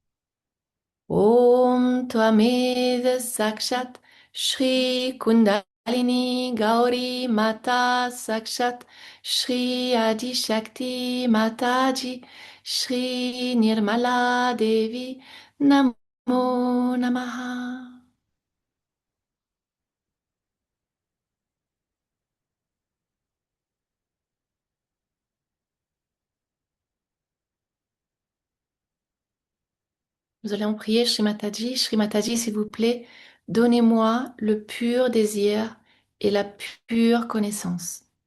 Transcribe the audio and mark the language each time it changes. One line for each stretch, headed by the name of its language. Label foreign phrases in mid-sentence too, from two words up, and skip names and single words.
Sanskrit: ॐ त्वमेव साक्षात् श्री कुण्डलिनी गौरी माता साक्षात् श्री आदि शक्ति माताजी श्री निर्मला देवी नमो नमः.
French: Nous allons prier Shri Mataji. Shri Mataji, s'il vous plaît, donnez-moi le pur désir et la pure connaissance.